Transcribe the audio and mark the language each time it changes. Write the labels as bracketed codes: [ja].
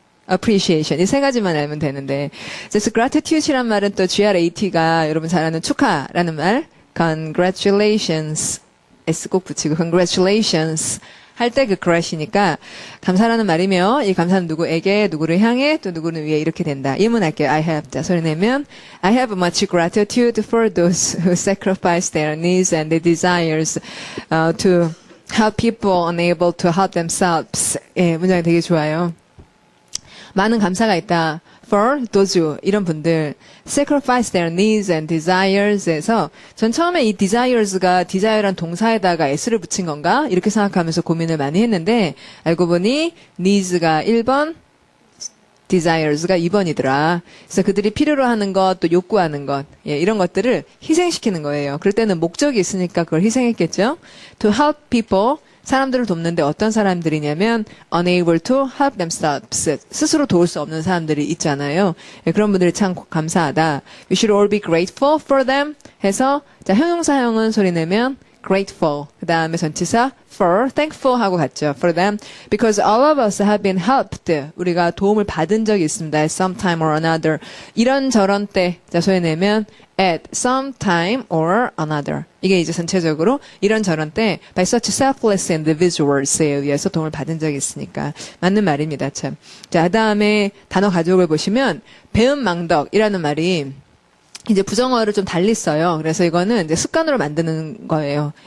[ko] appreciation. 이 세 가지만 알면 되는데. 그래서 gratitude이란 말은 또 GRAT가 여러분 잘 아는 축하라는 말. congratulations. S 꼭 붙이고 congratulations. 할 때 그 grat이니까 감사라는 말이며 이 감사는 누구에게, 누구를 향해, 또 누구를 위해 이렇게 된다. 예문할게요. [en] I have. [ko] 자, 소리 내면 [en] I have much gratitude for those who sacrifice their needs and their desires to help people unable to help themselves. [ko] 예, 문장이 되게 좋아요. 많은 감사가 있다. [en] For those who, [ko] 이런 분들, [en] sacrifice their needs and desires [ko] 에서 전 처음에 이 desires가 desire란 동사에다가 s를 붙인 건가? 이렇게 생각하면서 고민을 많이 했는데 알고 보니 needs가 1번, desires가 2번이더라. 그래서 그들이 필요로 하는 것, 또 요구하는 것, 예, 이런 것들을 희생시키는 거예요. 그럴 때는 목적이 있으니까 그걸 희생했겠죠. [en] To help people, [ko] 사람들을 돕는데 어떤 사람들이냐면 [en] unable to help themselves, [ko] 스스로 도울 수 없는 사람들이 있잖아요. 예, 그런 분들이 참 감사하다. [en] We should all be grateful for them [ko] 해서 자, 형용사형은 소리 내면 [en] grateful. [ko] 그 다음에 전치사 for, thankful 하고 같죠. [en] For them. Because all of us have been helped. [ko] 우리가 도움을 받은 적이 있습니다. [en] At some time or another. [ko] 이런저런 때. 자, 소리 내면 [en] at some time or another. [ko] 이게 이제 전체적으로 이런저런 때 [en] by such selfless individuals [ko] 에 의해서 도움을 받은 적이 있으니까. 맞는 말입니다. 참. 자, 그 다음에 단어 가족을 보시면 배은망덕이라는 말이 이제 부정어를 좀 달리 써요. 그래서 이거는 이제 습관으로 만드는 거예요.